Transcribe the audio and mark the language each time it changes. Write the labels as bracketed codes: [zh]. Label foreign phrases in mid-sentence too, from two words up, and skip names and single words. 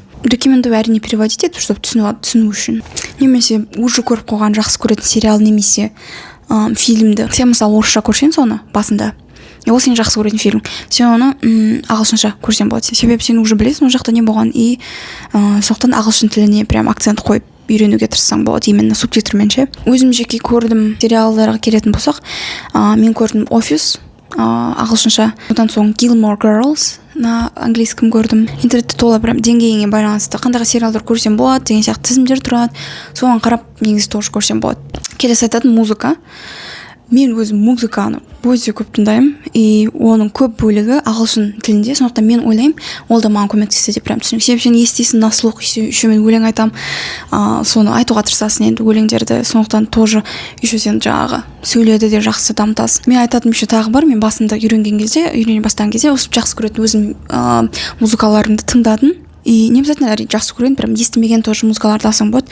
[kk] Рекомендую әрине переводить етіп, чтобы түсіну үшін. Немесе уже көріп қойған жақсы көретін сериал немесе фильмді сен мысалы орысша көрсең соны басында, ол сен жақсы көретін фильм, сен оны ағылшынша көрсең болады, себебі сен уже білесің ол жақта не болған, и сондықтан ағылшын тіліне прям акцент қойып үйренуге тырыссаң болады, именно субтитрмен ше. Өзім жеке көрдім. Сериалдарға келетін болсақ, мен көрдім Office ағылшынша, одан соң Gilmore Girls [ru] на английском [kk] көрдім. Интернетте тола прям деңгейіңе байланысты қандай сериалдар көрсем болады деген сияқты тізімдер тұрады, соған қарап негізі тоже көрсем болады. Келесі айтатын музыка. Мен өзім музыканы өте көп тыңдаймын, и оның көп бөлігі ағылшын тілінде, сондықтан мен ойлаймын, ол да маған көмектесті деп прям түсінемін. Себебі сен естисің [ru] на слух, [kk] еще мен өлең айтамын, соны айтуға тырысасың енді өлеңдерді, сондықтан [ru] тоже еще [kk] сен жаңағы сөйлеуді де жақсы дамытасың. Мен айтатын еще тағы бар, мен басында үйрене бастаған кезде осы жақсы көретін өзім музыкаларымды тыңдадым. [ru] И не обязательно [kk] жақсы көрген, прям естімеген тоже музыкаларды алсаң болады.